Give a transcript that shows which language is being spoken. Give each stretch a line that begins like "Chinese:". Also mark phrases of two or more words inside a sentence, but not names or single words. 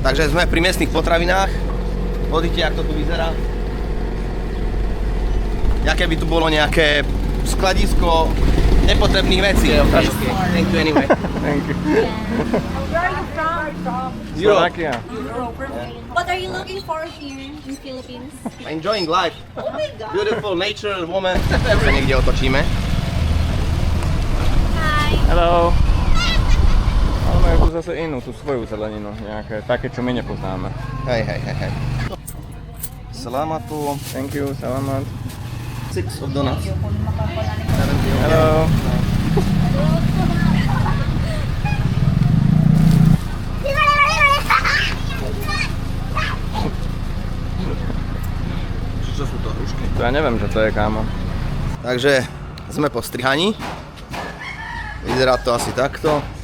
Slovak: Takže sme pri miestnych potravinách. Pozrite, jak to tu vyzerá. Jaké by tu bolo nejaké skladisko nepotrebných vecí.
English: Okay. Thank you anyway. Thank you. Where are you from? Slovakia. Europe. What are you looking for here in Philippines? Enjoying life. Oh my god. Beautiful nature, woman.
Slovak: Sa niekde otočíme.
English: Hi. Hello.
Slovak: Ale majú tu zase inú, tú svoju zeleninu, nejaké také, čo my nepoznáme. Hej. Salamatu.
English: Thank you, salamat. 6 of donuts. Hello.
Slovak: Čo sú to hrušky? To ja neviem, čo to je, kámo. Takže sme po strihaní. Vyzerá to asi takto.